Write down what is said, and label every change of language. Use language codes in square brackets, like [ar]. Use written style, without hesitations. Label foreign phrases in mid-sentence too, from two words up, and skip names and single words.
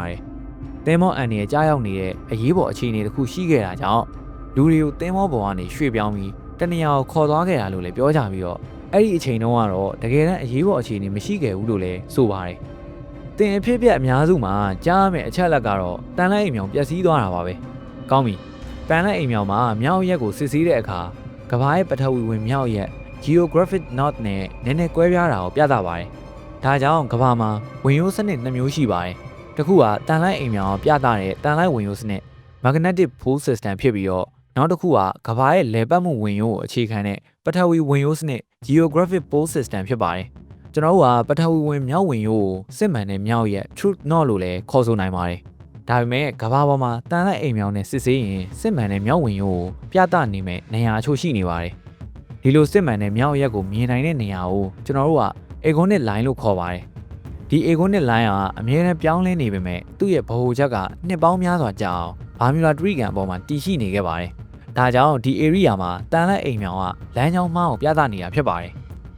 [my] ပါတယ်။တင်းမောအန်ရဲ့ကြားရောက်နေတဲ့အရေးပေါ်အခြေအနေတစ်ခုရှိခဲ့တာကြောင့်လူတွေကိုတင်းမောပေါ်ကနေရွှေ့ပြောင်းပြီးတနေရာကိုခေါ်သွားခဲ့တာလို့လည်းပြောကြပြီးတော့ အဲ့ဒီအချိန်တုန်းကတော့တကယ်တမ်းအရေးပေါ်အခြေအနေမရှိခဲ့ဘူးလို့လည်းဆိုပါတယ်။တင်အဖြစ်ပြက်အများစုမှာကြားရမယ့်အချက်လက် ကတော့တန်လိုက်အိမ်မြောင်ပျက်စီးသွားတာပါပဲ။ကောင်းပြီ။ပန်လိုက်အိမ်မြောင်မှာမြောက်ရက်ကိုစစ်ဆေးတဲ့အခါကမ္ဘာရဲ့ပထဝီဝင်မြောက်ရက် [en] geographic north [my] နဲ့နည်းနည်းကွဲပြားတာကိုပြသပါတယ်။ဒါကြောင့်ကမ္ဘာမှာဝင်ရိုးစနစ်2မျိုးရှိပါတယ်။တစ်ခုကတန်လိုက်အိမ်မြောင်ပြသတဲ့တန်လိုက်ဝင်ရိုးစနစ် [en] magnetic pole system [my] ဖြစ်ပြီးတော့နောက်တစ်ခုကကမ္ဘာရဲ့လေပတ်မှုဝင်ရိုးကိုအခြေခံတဲ့ပထဝီဝင်ရိုးစနစ် [en] geographic pole system [my] ဖြစ်ပါတယ်။ကျွန်တော်တို့ကပထဝီဝင်မြောက်ဝင်ရိုးကိုစစ်မှန်တဲ့မြောက်ရဲ့ [en] truth north [my] လို့လည်းခေါ်ဆိုနိုင်ပါတယ်။ဒါပေမဲ့ကမ္ဘာပေါ်မှာတန်လိုက်အိမ်မြောင်နဲ့စစ်ဆေးရင်စစ်မှန်တဲ့မြောက်ဝင်ရိုးကိုပြသနေမဲ့နေရာအချို့ရှိနေပါတယ်။ဒီလိုစစ်မှန်တဲ့မြောက်ရက်ကိုမြင်နိုင်တဲ့နေရာကိုကျွန်တော်တို့က [en] agonic line [my] လို့ခေါ်ပါတယ်။ဒီ [en] agonic line [my] ကအမြဲတမ်းပြောင်းလဲနေပေမဲ့သူ့ရဲ့ဗဟိုချက်ကနှစ်ပေါင်းများစွာကြာအောင်ဘာမြူလာဒရီကန်အပေါ်မှာတည်ရှိနေခဲ့ပါတယ်။ဒါကြောင့်ဒီ area မှာတန်လိုက်အိမ်မြောင်ကလမ်းကြောင်းမှားကိုပြသနေတာဖြစ်ပါတယ်။